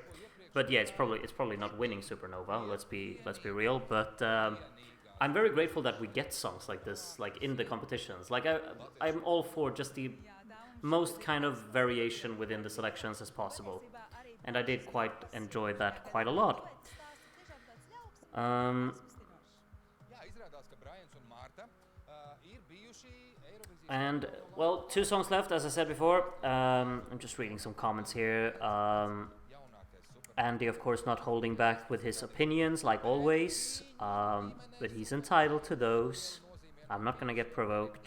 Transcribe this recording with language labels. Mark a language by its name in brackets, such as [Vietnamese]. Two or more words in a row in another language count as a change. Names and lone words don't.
[English] But yeah, it's probably not winning Supernova. Let's be real. But I'm very grateful that we get songs like this, like in the competitions. Like I'm all for just the most kind of variation within the selections as possible, and I did quite enjoy that quite a lot. [Latvian] Jā, izrādās, ka Brajans un Mārta ir [English] And, well, 2 songs left, as I said before. I'm just reading some comments here. Andy, of course, not holding back with his opinions, like always. But he's entitled to those. I'm not gonna get provoked.